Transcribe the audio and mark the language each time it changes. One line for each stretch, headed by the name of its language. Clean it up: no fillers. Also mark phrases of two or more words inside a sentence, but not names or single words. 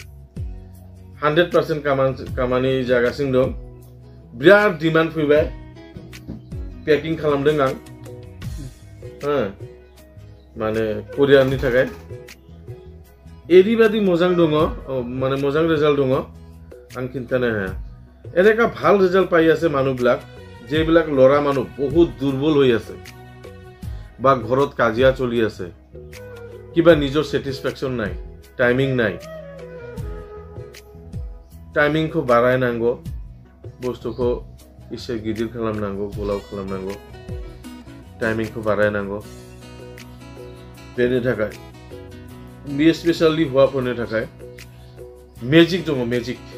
Bodo: 100% खामानि जागासिनो दं बिराद डिमान्ड फैबाय पेकिं खालामदों आं माने कोरियारनि थाखाय एरैबायदि मोजां दङ माने मोजां रिजाल्ट दङ आं खिन्थानो हाया
Assamese: এনেকা ভাল ৰিজাল্ট পাই আছে মানুহবিলাক যেবিলাক লৰা মানুহ বহুত দুৰ্বল হৈ আছে বা ঘৰত কাজিয়া চলি আছে কিবা নিজৰ স্যাটিসফ্যাকশন নাই
Bodo: टाइमिंखौ बारायनांगौ बुस्थुखौ एसे गिदिर खालामनांगौ गोलाव खालामनांगौ टाइमिंखौ बारायनांगौ बेनि थाखाय बे स्पेशली हौवाफोरनि थाखाय मेजिक दङ मेजिक